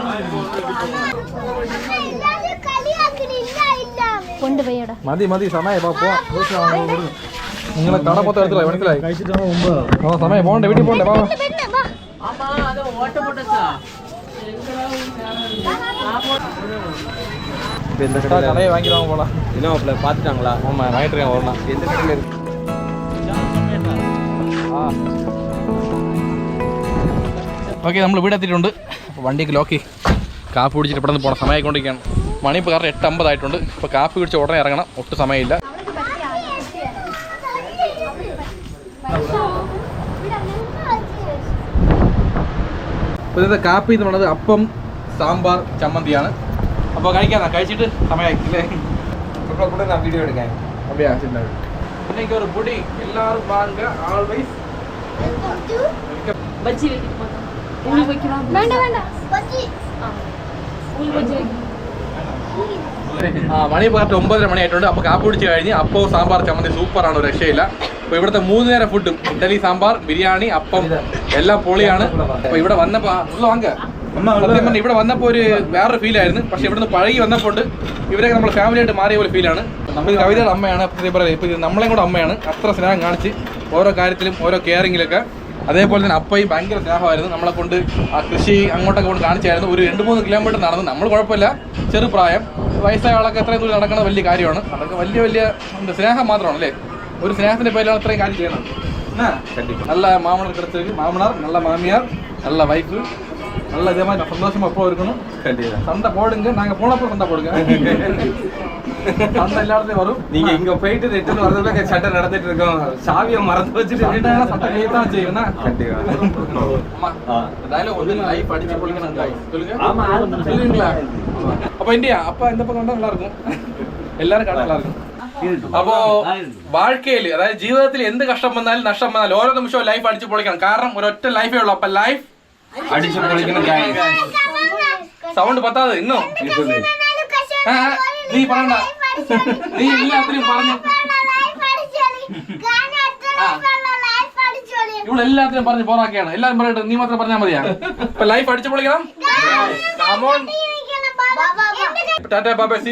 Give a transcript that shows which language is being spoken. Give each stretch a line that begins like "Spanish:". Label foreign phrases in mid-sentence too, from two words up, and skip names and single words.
Malayalam: കൊണ്ടുപോയടാ. മതി മതി, സമയം നിങ്ങളെ കട മൊത്തം എടുത്തില്ല, മനസ്സിലായി? സമയം പോണ്ടേ, വീട്ടിൽ പോണ്ടേ? പാ കടയെ വാങ്ങിക്കാൻ പോളാം.
Tamil: பார்த்துட்டாங்களா? ஆமா, வாங்கிட்டு இருக்கேன். வரணும். எந்த கடையில் இருக்கு?
Malayalam: ഓക്കെ, നമ്മൾ ഇവിടെ എത്തിയിട്ടുണ്ട്. അപ്പോൾ വണ്ടിയൊക്കെ ലോക്കി കാപ്പി കുടിച്ചിട്ട് ഇവിടെ നിന്ന് പോകണം. സമയമായിക്കൊണ്ടിരിക്കുകയാണ്. മണി ഇപ്പോൾ കാരണം 8:50 ആയിട്ടുണ്ട്. ഇപ്പോൾ കാപ്പി കുടിച്ച് ഉടനെ ഇറങ്ങണം, ഒട്ടും സമയമില്ല. അപ്പോൾ ഇന്നത്തെ കാപ്പി എന്ന് പറയുന്നത് അപ്പം, സാമ്പാർ, ചമ്മന്തിയാണ്. അപ്പോൾ കഴിക്കാനാ, കഴിച്ചിട്ട് സമയമായില്ലേ?
Tamil: கூட நான் வீடியோ எடுக்கேன். அப்படியா? சரி. இன்னைக்கு ஒரு புடி எல்லாரும் வாங்க ஆல்வேஸ் பஜ்ஜி வைக்கிட்டு போறோம். உங்களுக்கு வைக்கலாம். வேண்டாம் வேண்டாம் பஜ்ஜி உங்களுக்கு பஜ்ஜி வைக்கலாம்.
Malayalam: മണി പറഞ്ഞിട്ട് 9:30 മണിയായിട്ടുണ്ട്. അപ്പോൾ കാപ്പി കുടിച്ച് കഴിഞ്ഞ് അപ്പവും സാമ്പാർ ചമ്മന്തി സൂപ്പറാണ്, ഒരു രക്ഷയില്ല. അപ്പോൾ ഇവിടുത്തെ 3 നേരം ഫുഡും ഇഡലി സാമ്പാർ ബിരിയാണി അപ്പം എല്ലാം പൊളിയാണ്. അപ്പോൾ ഇവിടെ വന്നപ്പോൾ സത്യം പറഞ്ഞാൽ ഇവിടെ വന്നപ്പോൾ ഒരു വേറൊരു ഫീലായിരുന്നു. പക്ഷേ ഇവിടുന്ന് പഴകി വന്നപ്പോൾ ഇവരൊക്കെ നമ്മൾ ഫാമിലിയായിട്ട് മാറിയ പോലെ ഫീലാണ്. നമ്മൾ കവിതയുടെ അമ്മയാണ്, സത്യം പറയാം. ഇപ്പോൾ ഇത് നമ്മളെയും കൂടെ അമ്മയാണ്. അത്ര സ്നേഹം കാണിച്ച് ഓരോ കാര്യത്തിലും ഓരോ കെയറിങ്ങിലൊക്കെ. അതേപോലെ തന്നെ അപ്പയും ഭയങ്കര സ്നേഹമായിരുന്നു. നമ്മളെ കൊണ്ട് ആ കൃഷി അങ്ങോട്ടൊക്കെ കൊണ്ട് കാണിച്ചായിരുന്നു. ഒരു 2-3 കിലോമീറ്റർ നടന്ന്, നമ്മൾ കുഴപ്പമില്ല, ചെറുപ്രായം, വയസ്സായ ആളൊക്കെ എത്രയും ദൂരം നടക്കുന്നത് വലിയ കാര്യമാണ്. അതൊക്കെ വലിയ സ്നേഹം മാത്രമാണ് അല്ലേ. ഒരു സ്നേഹത്തിന്റെ പേരിലാണ് ഇത്രയും കാര്യം ചെയ്യണം.
Tamil: நல்ல மாமனார் கிடைச்சிருக்கு, மாமனார் நல்ல மாமியார் நல்ல வைஃபு, நல்ல இதே மாதிரி சந்தோஷமா எப்போ இருக்கணும். சண்டை போடுங்க, நாங்க போனப்போ சண்டை போடுங்க. சண்டை எல்லா இடத்துலயும் வரும். நீங்க இங்க போயிட்டு ரிட்டர்ன் வரதுல சண்டை நடந்துட்டு இருக்கோம். சாவியை மறந்து வச்சுட்டு சண்டை தான் செய்யணும். கண்டிப்பா டயலாக் வந்து லைஃப் அடிச்சு போடுங்க. சொல்லுங்க சொல்லுவீங்களா? அப்ப இந்தியா அப்ப இந்த பக்கம் நல்லா இருக்கும், எல்லாரும் കാണാൻ நல்லா இருக்கும்.
Malayalam: അപ്പോ വാഴ്ക്കയില്, അതായത് ജീവിതത്തിൽ എന്ത് കഷ്ടം വന്നാലും നഷ്ടം വന്നാലും ഓരോ നിമിഷവും ലൈഫ് അടിച്ചു പൊളിക്കണം. കാരണം ഒരൊറ്റ ലൈഫേ ഉള്ളൂ. അപ്പൊ ലൈഫ് அடிச்சு பொളിക്കണം. സൗണ്ട് പത്താത് ഇന്നോ നീ പറയണ്ട, നീ എല്ലാത്തിനും പറഞ്ഞു, ഇവിടെ എല്ലാത്തിനും പറഞ്ഞ് പോറാക്കിയാണ്. എല്ലാരും പറയട്ടെ, നീ മാത്രം പറഞ്ഞാൽ മതിയാ. ഇപ്പൊ ലൈഫ് അടിച്ചു പൊളിക്കണം. ടാറ്റ ബാബേ,
English: see you.